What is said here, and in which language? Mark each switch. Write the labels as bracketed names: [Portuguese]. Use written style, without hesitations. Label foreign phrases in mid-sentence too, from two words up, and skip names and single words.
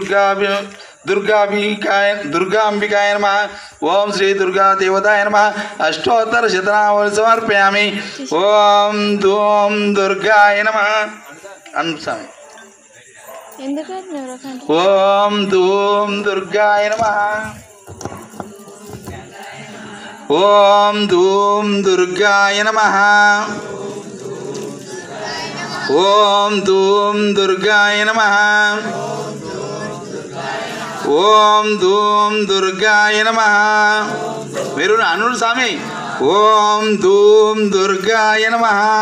[Sanskrit] दुर्गांबिकाय नमः ओम श्री दुर्गा देवताय नमः अष्टोत्तर शतनाम समर्पयामि ओम धूम दुर्गाय नमः अनुसार ओम धूम दुर्गाय नमः ఓం ధూం దుర్గాయ నమః. ఓం ధూం దుర్గాయ నమః. ఓం ధూం దుర్గాయ నమః. [Telugu] మీరు అనుడు స్వామి. [Sanskrit] ఓం ధూం దుర్గాయ నమః.